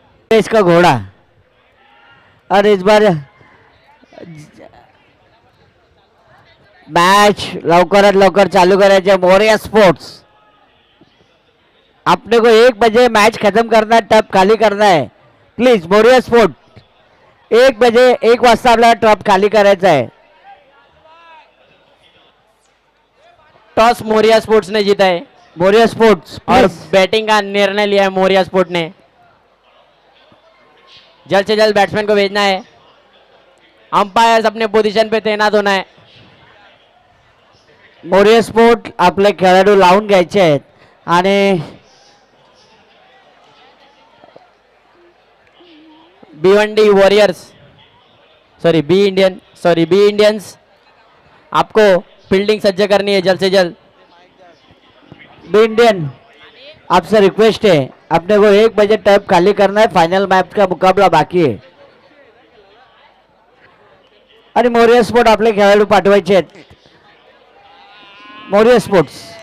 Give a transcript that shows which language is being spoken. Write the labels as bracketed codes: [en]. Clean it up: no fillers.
[hi] इसका घोड़ा और इस बार [mr] मॅच लवकरात लवकर चालू करायचे मोरिया स्पोर्ट्स. [hi] अपने को 1 बजे मैच खत्म करना है, टप खाली करना है. [mr] प्लीज मोरिया स्पोर्ट 1 बजे 1 वाजता आपल्याला टप खाली करायचा आहे. [hi] टॉस मोरिया स्पोर्ट्स ने जीता है मोरिया स्पोर्ट्स और [en] प्लीज. [hi] बैटिंग का निर्णय लिया है मोरिया स्पोर्ट ने. जल्द से जल्द बैट्समैन को भेजना है. अंपायर्स अपने पोजीशन पे तैनात होना है. [mr] मोरिया स्पोर्ट आपले खेळाडू लावून घ्यायचे आहेत आणि [hi] B1D वॉरियर्स बी इंडियंस आपको फील्डिंग सज्ज करनी है जल्द से जल्द. बी इंडियन आपसे रिक्वेस्ट है, अपने को 1 बजे टप खाली करना है. फाइनल मैच का मुकाबला बाकी है [mr] आणि मोरिया स्पोर्ट आपले खेळाडू पाठवायचे आहेत. मोरिया स्पोर्ट्स